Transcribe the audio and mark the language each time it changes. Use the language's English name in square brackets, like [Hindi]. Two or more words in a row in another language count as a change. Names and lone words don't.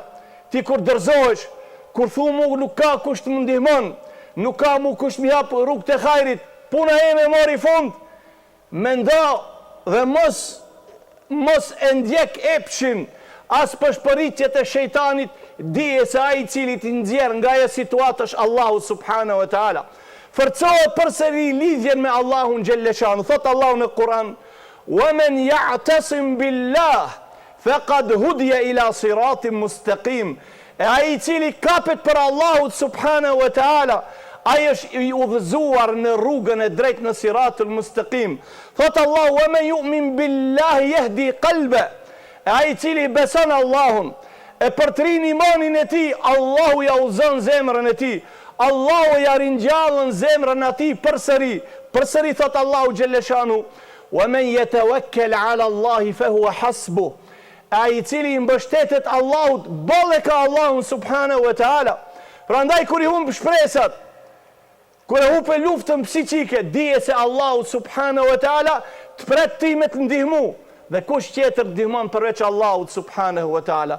[Albanian] Ti kur dërzohesh, kur thu mu nuk ka kush të më ndihmon, nuk ka mu kush më jap rrugë të hajrit, puna ime mori fund, mendo dhe mos e ndjek epshin, as për shpëritjet e shejtanit, dije se ai i cili të nxjerr nga ajo situatë është Allahu [Arabic] سبحانه وتعالى. [Albanian] Forcohet përsëri lidhjen me Allahun Gjelleshanu. Thot Allahu në Kur'an: [Arabic] "ومن يعتصم بالله فقد هدي إلى صراط مستقيم." [Albanian] E ai i cili kapet për Allahut [Arabic] سبحانه وتعالى, [Albanian] ai është i udhëzuar në rrugën e drejtë, në [Arabic] صراط المستقيم. [Albanian] Thot Allahu: [Arabic] "ومن يؤمن بالله يهد قلبه." [Albanian] E ai i cili beson Allahun, e përtrin imanin e tij, Allahu ja udhëzon zemrën e tij. Allahu ja ringjallën zemrën atij përsëri. Përsëri thot Allahu Gjelleshanu: [Arabic] "ومن يتوكل على الله فهو حسبه." [Albanian] Ai i cili i mbështetet Allahut, bolle ka Allahun [Arabic] سبحانه وتعالى. [Albanian] Prandaj kur i humb shpresat, kur e humb luftën psiqike, dije se Allahu [Arabic] سبحانه وتعالى [Albanian] të pret ti me të ndihmu, dhe kush tjetër ndihmon përveç Allahut [Arabic] سبحانه وتعالى.